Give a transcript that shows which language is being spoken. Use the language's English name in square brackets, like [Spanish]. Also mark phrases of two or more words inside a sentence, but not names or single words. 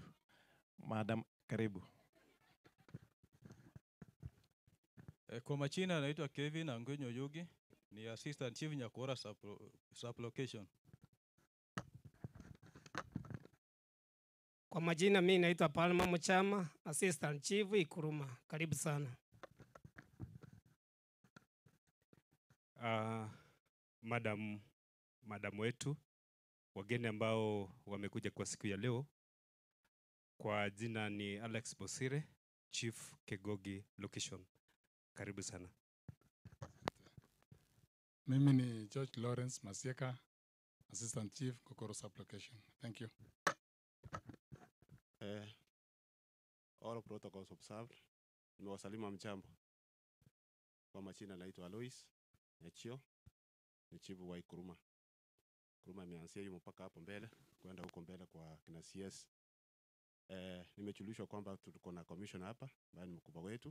[Swahili] Madam, karibu. Kwa majina naitwa Kevin Angwenyo Yugi, ni [English] assistant chief [Swahili] Nyakora sub-location. Kwa majina mimi naitwa Palma Mchama, [English] assistant chief [Swahili] Ikuruma. Karibu sana. Madam wetu, wageni ambao wamekuja kwa siku ya leo, kwa jina ni Alex Bosire, Chief Kegogi Location. Karibu sana. Mimi ni George Lawrence Masieka, [English] Assistant Chief Kokoro Sub-Location. Thank you. All protocols observed. [Swahili] Nimewasalimu mchambo. Kwa majina naitwa Alois Nyachio, ni chifu wa Ikuruma. Kuruma imeanzia hiyo mpaka hapo mbele, kwenda huko mbele kwa kina CS. Nimechulishwa kwamba tuko na commission hapa, ambaye ni mkubwa wetu.